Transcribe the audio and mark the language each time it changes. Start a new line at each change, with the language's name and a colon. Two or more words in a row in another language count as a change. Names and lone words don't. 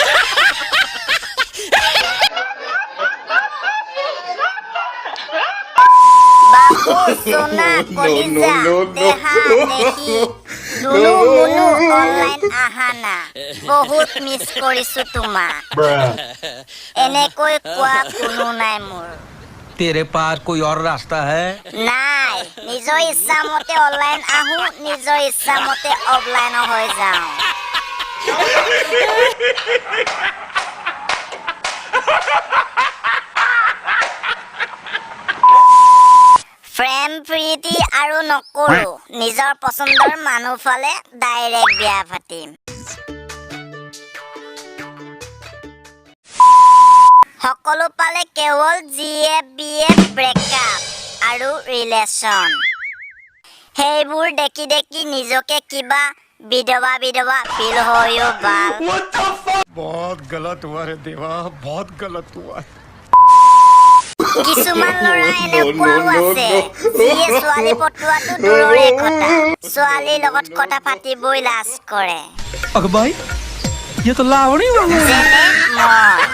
Assamese: বাবু সোনা কলিজা দেহা দেখি দুনু মুনু অনলাইন আহা না, বহুত মিছ কৰিছো তোমাক। এনেকৈ কোৱা কোনো নাই মোৰ।
Hindi: तेरे पास कोई और रास्ता है?
Assamese: নাই, নিজৰ ইচ্ছা মতে অনলাইন আহো, নিজৰ ইচ্ছা মতে অফলাইন হৈ যাওঁ। প্ৰেম প্ৰীতি আৰু নকৰো, নিজৰ পচন্দৰ মানুহ ফালে ডাইৰেক্ট বিয়া পাতিম। সকলো পালে কেৱল GF ব্ৰেকআপ আৰু ৰিলেশ্যন। সেইবোৰ দেখি নিজকে কিবা বিধৱা ফিল হৈও ভাল।
Hindi: बहुत गलत हुआ रे देवा, बहुत गलत हुआ।
Assamese: কিছুমান ল'ৰা এনেকুৱাও আছে যিয়ে ছোৱালী পটোৱাটো দূৰৰে কথা, ছোৱালীৰ লগত কথা পাতিবই লাজ কৰে।
Hindi: अकबर ये तो लावणी वाला है।
Assamese: যেনে মই।